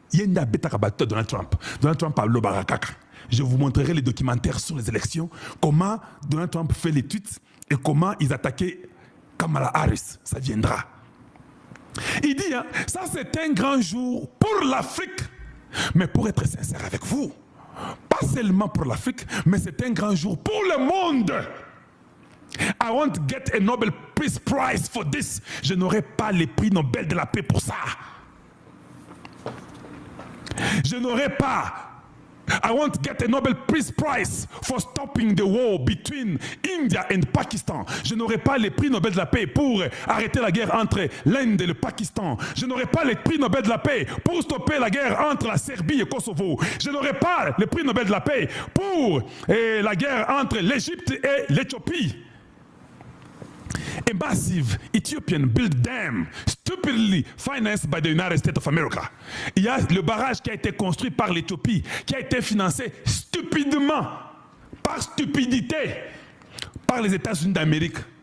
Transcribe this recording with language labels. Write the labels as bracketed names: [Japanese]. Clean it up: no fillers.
[French] Il y a une bêta de Donald Trump. Donald Trump a l'obarakaka. Je vous montrerai les documentaires sur les élections, comment Donald Trump fait les tweets et comment ils attaquaient Kamala Harris. Ça viendra. Il dit, hein, ça c'est un grand jour pour l'Afrique. Mais pour être sincère avec vous, pas seulement pour l'Afrique, mais c'est un grand jour pour le monde. [English] I want to get a Nobel Peace Prize for this. [French] Je n'aurai pas le prix Nobel de la paix pour ça. Je n'aurai pas. [English] I want to get a Nobel Peace Prize for stopping the war between India and Pakistan. [French] Je n'aurai pas le prix Nobel de la paix pour arrêter la guerre entre l'Inde et le Pakistan. Je n'aurai pas le prix Nobel de la paix pour stopper la guerre entre la Serbie et Kosovo. Je n'aurai pas le prix Nobel de la paix pour la guerre entre l'Égypte et l'Éthiopie. [English] A massive Ethiopian built dam stupidly financed by the United States of America. [French] Il y a le barrage qui a été construit par l'Éthiopie, qui a été financé stupidement, par stupidité, par les États-Unis d'Amérique.